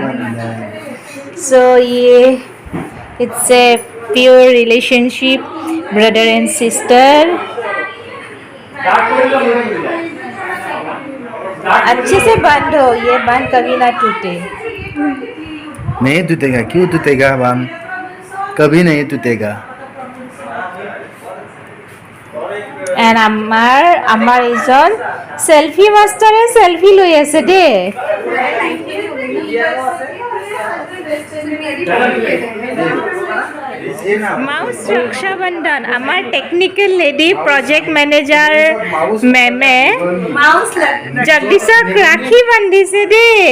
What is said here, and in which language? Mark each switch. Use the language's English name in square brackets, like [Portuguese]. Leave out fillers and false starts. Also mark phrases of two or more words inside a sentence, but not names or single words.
[English] सो ये it's a pure relationship, brother and sister. [Hindi] अच्छे से बांधो, ये बांध कभी ना टूटे। नहीं टूटेगा, क्यों टूटेगा बांध? कभी नहीं टूटेगा। [Assamese] And আমাৰ এজন সেলফি মাষ্টাৰে সেলফি লৈ আছে দে। মাউস ৰক্ষাবন্ধন আমাৰ [English] technical lady project manager [Assamese] মেমে জগদীশক ৰাখি বান্ধিছে দে।